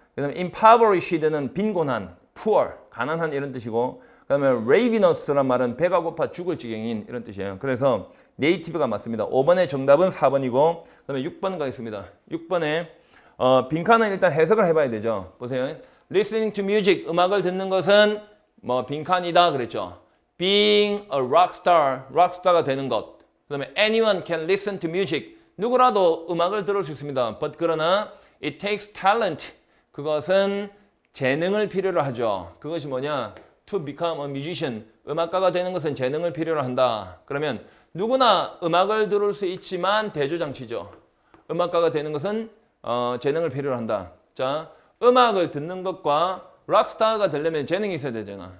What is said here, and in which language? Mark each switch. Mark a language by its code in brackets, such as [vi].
[ko] 그 다음에 impoverished는 빈곤한, poor, 가난한 이런 뜻이고 그 다음에 ravenous란 말은 배가 고파 죽을 지경인 이런 뜻이에요. 그래서 네이티브가 맞습니다. 5번의 정답은 4번이고 그 다음에 6번 가겠습니다. 6번에 빈칸은 일단 해석을 해봐야 되죠. 보세요. [en] Listening to music, [ko] 음악을 듣는 것은 뭐 빈칸이다 그랬죠. [en] Being a rock star [ko] 가 되는 것. 그 다음에 [en] anyone can listen to music. [ko] 누구라도 음악을 들을 수 있습니다. [en] But [ko] 그러나 [en] it takes talent. [ko] 그것은 재능을 필요로 하죠. 그것이 뭐냐? [en] To become a musician. [ko] 음악가가 되는 것은 재능을 필요로 한다. 그러면 누구나 음악을 들을 수 있지만 대조장치죠. 음악가가 되는 것은 재능을 필요로 한다. 자, 음악을 듣는 것과 락스타가 되려면 재능이 있어야 되잖아.